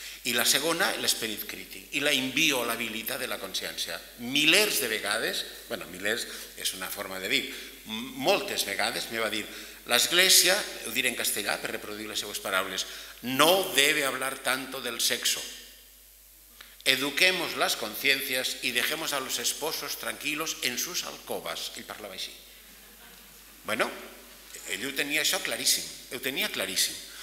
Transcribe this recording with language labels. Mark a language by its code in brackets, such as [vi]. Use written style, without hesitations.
[ca] I la segona, l'esperit crític i la inviolabilitat de la consciència. Milers de vegades, bueno, milers és una forma de dir, moltes vegades me va dir, l'Església, ho diré en castellà per reproduir les seues paraules, [es] no debe hablar tanto del sexo. Eduquemos las conciencias y dejemos a los esposos tranquilos en sus alcobas. [ca] Ell parlava així. Bueno, ell ho tenia això claríssim, ho tenia claríssim.